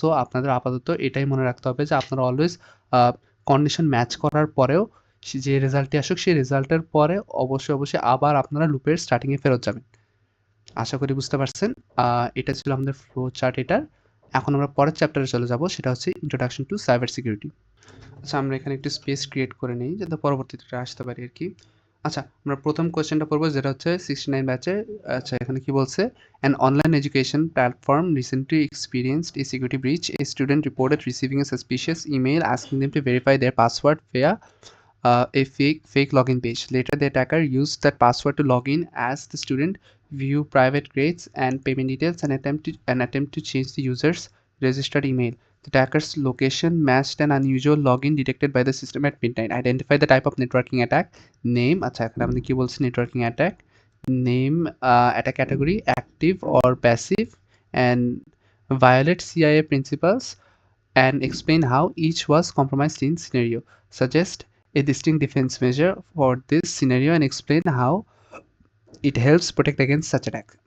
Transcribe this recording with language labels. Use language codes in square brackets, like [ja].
[bn] So আপনাদের আপাতত এটাই মনে রাখতে হবে যে আপনারা অলওয়েজ আ কন্ডিশন ম্যাচ করার পরেও যে রেজাল্টটি আসুক সেই রেজাল্টের পরে অবশ্যই আবার আপনারা লুপের স্টার্টিং এ ফেরত যাবেন। আশা করি বুঝতে পারছেন। আ এটা ছিল আমাদের ফ্লো চার্ট এটার। এখন আমরা পরের চ্যাপ্টারে চলে যাব। সেটা হচ্ছে ইন্ট্রোডাকশন টু সাইবার সিকিউরিটি। আচ্ছা আমরা এখানে একটু স্পেস ক্রিয়েট করে নেই যাতে পরবর্তীতে এটা আসতে পারি আরকি। আচ্ছা আমরা প্রথম কোয়েশ্চেনটা পড়বো যেটা হচ্ছে 69 ব্যাচের। আচ্ছা এখানে কি বলছে? [en] An online education platform recently experienced a security breach. A student reported receiving a suspicious email asking them to verify their password via a fake login page. Later, the attacker used that password to log in as the student, view private grades and payment details, and attempt to change the user's registered email. The attacker's location matched an unusual login detected by the system at midnight. Identify the type of networking attack. [bn] Name, আচ্ছা এখানে আমাদের কি বলছে [en] networking attack. Name, attack category, active or passive, and violate CIA principles, and explain how each was compromised in scenario. Suggest a distinct defense measure for this scenario and explain how it helps protect against such attack.